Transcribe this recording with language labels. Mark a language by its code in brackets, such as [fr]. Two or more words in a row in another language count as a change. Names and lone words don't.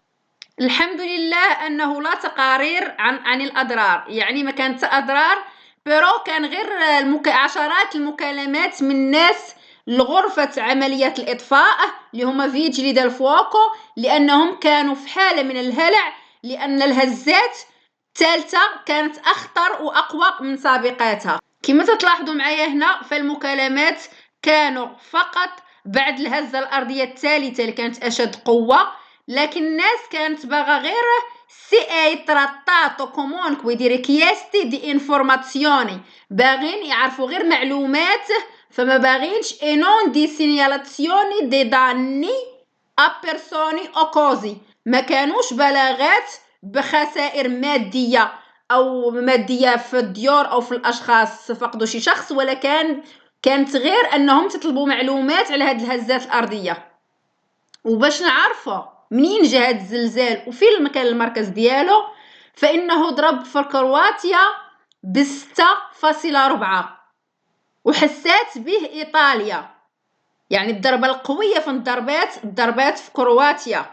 [ar] الحمد لله أنه لا تقارير عن الأضرار، يعني ما كانت أضرار، بيرو كان غير عشرات المكالمات من ناس لغرفة عمليات الإطفاء اللي هما [it] vigili del fuoco, [ar] لأنهم كانوا في حالة من الهلع، لأن الهزات الثالثة كانت أخطر وأقوى من سابقاتها. كما تلاحظوا معايا هنا فالمكالمات كانوا فقط بعد الهزة الأرضية الثالثة اللي كانت أشد قوة، لكن الناس كانت باغا غير [it] trattato comunque di richieste di informazioni، [ar] باغين يعرفوا غير معلومات، فما باغينش [it] e non di segnalazioni dei danni a persone o cose، [ar] ما كانوش بلاغات بخسائر مادية أو مادية في الديور أو في الأشخاص فقدوا شي شخص، ولا كانت غير أنهم تطلبوا معلومات على هذه الهزات الأرضية. وباش نعرفوا منين جا هاد الزلزال وفين مكان المركز ديالو، فإنه ضرب في كرواتيا ب6.4 وحسات به إيطاليا، يعني الضربة القوية في الضربات في كرواتيا.